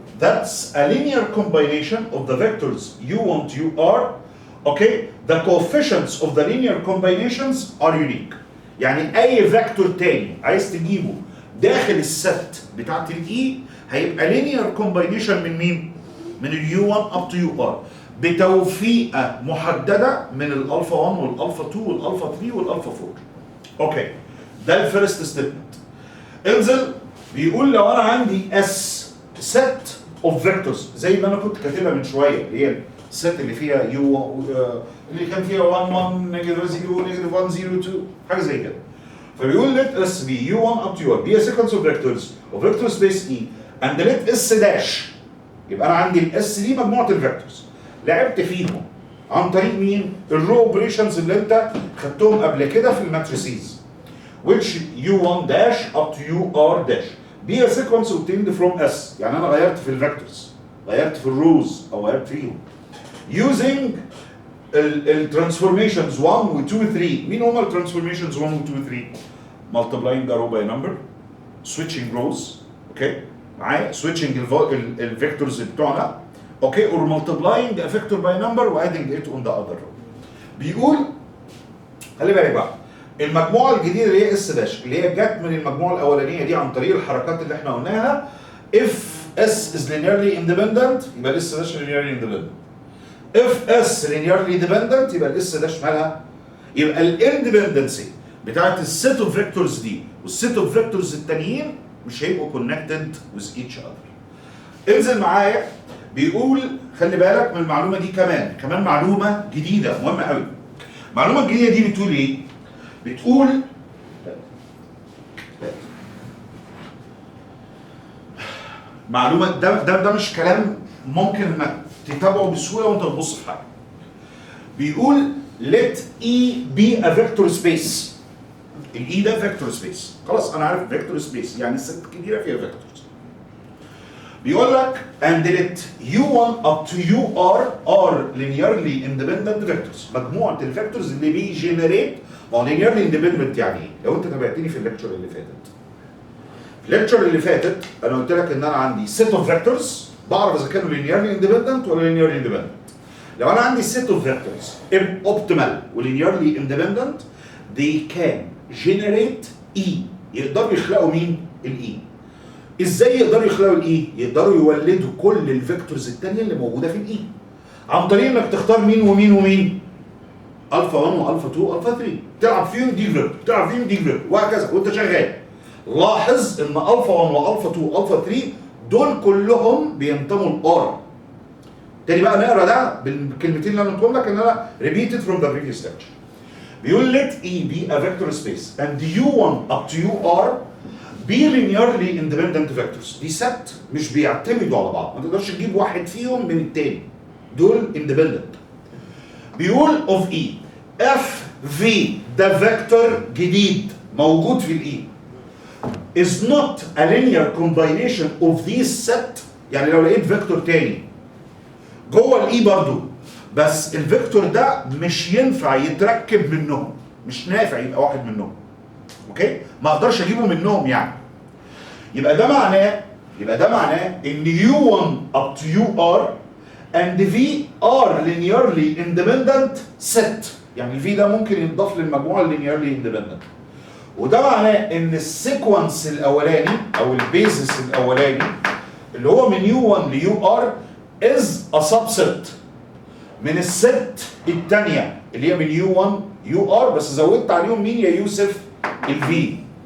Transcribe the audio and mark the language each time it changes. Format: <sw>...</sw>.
<en>That's a linear combination of the vectors u1 to ur. Okay, the coefficients of the linear combinations are unique.</en> <ar>يعني اي فيكتور تاني عايز تجيبه داخل الست بتاعت الاي هيبقى linear combination من مين؟ من اليو1</ar> <en>up to ur</en> <ar>بتوفيقه محدده من الالفا 1 والالفا 2 والالفا 3 والالفا 4. اوكي، ده الفيرست ستيتمنت. انزل بيقول لو انا عندي اس</ar> <en>set of vectors</en> <ar>زي ما انا كنت كاتبها من شويه، اللي هي الست اللي فيها يو اللي كان فيها 1 1 نيجاتيف 0 نيجاتيف 1 0 2 حاجه زي كده. فبيقول</ar> <en>let s be u1 up to ur be a sequence of vectors of vector space e and let s dash.</en> <ar>يبقى انا عندي الاس دي مجموعه الفيكتورز لعبت فيهم عن طريق مين؟ الرو اوبريشنز اللي انت خدتهم قبل كده في الماتريسيز</ar> <en>which u1 dash up to ur dash be a sequence obtained from s.</en> <ar>يعني انا غيرت في الفيكتورز، غيرت في الروز او غيرت فيهم using الترانسفورميشنز 1 و 2 و 3. مين هم الترانسفورميشنز 1 و 2 و 3؟</ar> <en>multiplying a row by a number, switching rows، okay معايا، switching الفيكتورز بتوعنا، okay, or multiplying a vector by number و adding it on the other row.</en> <ar>بيقول خلي بالك بقى المجموعه الجديده اللي هي اس داش اللي هي جت من المجموعه الاولانيه دي عن طريق الحركات اللي احنا قلناها.</ar> <en>if s is linearly independent</en> <ar>يبقى الاس داش</ar> <en>linearly independent.</en> <ar>if s linearly dependent يبقى الاس داش مالها؟ يبقى الاندبندنسي بتاعت السيت اوف فيكتورز دي والسيت اوف فيكتورز التانيين مش هيبقوا</ar> <en>connected with each other.</en> <ar>انزل معايا بيقول خلي بالك من المعلومه دي كمان معلومه جديده مهمه قوي. المعلومه الجديده دي بتقول ايه؟ بتقول معلومه ده مش كلام ممكن انك تتابعه بسهوله وانت بتبص في حاجه. بيقول</ar> <en>let E be a vector space.</en> <ar>الاي ده فيكتور سبيس، خلاص انا عارف فيكتور سبيس يعني الست كبيره فيها فيكتورز. بيقول لك</ar> <en>and let u1 up to ur are linearly independent vectors.</en> <ar>مجموعه الفيكتورز اللي بيجنريت. ما هو linearly independent يعني ايه؟ لو انت تابعتني في الليكتشر اللي فاتت. في الليكتشر اللي فاتت انا قلت لك ان انا عندي</ar> <en>set of vectors</en> <ar>بعرف اذا كانوا linearly independent ولا linearly independent. لو انا عندي</ar> <en>set of vectors optimal و linearly independent they can generate E.</en> <ar>يقدروا يخلقوا مين؟ الإي. ازاي يقدروا يخلقوا الإي؟ يقدروا يولدوا كل الفيكتورز التانية اللي موجودة في الإي عن طريق انك تختار مين ومين ومين؟ الفا 1 والفا 2 والفا 3 تلعب فيهم دي فيكتور، تلعب فيهم دي فيكتور وهكذا وانت شغال. لاحظ ان الفا 1 والفا 2 والفا 3 دول كلهم بينتموا لار. تاني بقى نقرا ده بالكلمتين اللي انا قلتهم لك ان انا</ar> <en>repeated from the previous lecture.</en> <ar>بيقول</ar> <en>let E be a vector space and u1 up to ur be linearly independent vectors.</en> <ar>دي ست مش بيعتمدوا على بعض، ما تقدرش تجيب واحد فيهم من التاني، دول independent.</ar> <en>بيقول of E f v</en> <ar>ده فيكتور جديد موجود في الاي</ar> <en>is not a linear combination of these set.</en> <ar>يعني لو لقيت فيكتور تاني جوه الاي برضو بس الفيكتور ده مش ينفع يتركب منهم، مش نافع يبقى واحد منهم، اوكي؟ ما اقدرش اجيبه منهم يعني. يبقى ده معناه ان</ar> <en>u1 up to ur and v are linearly independent set.</en> <ar>يعني الفي ده ممكن ينضاف للمجموعه linearly independent. وده معناه ان السيكونس الاولاني او البيزس الاولاني اللي هو من u1 ل ur</ar> <en>is a subset</en> <ar>من الست الثانيه اللي هي من u1 ur بس زودت عليهم مين يا يوسف؟ الفي.</ar>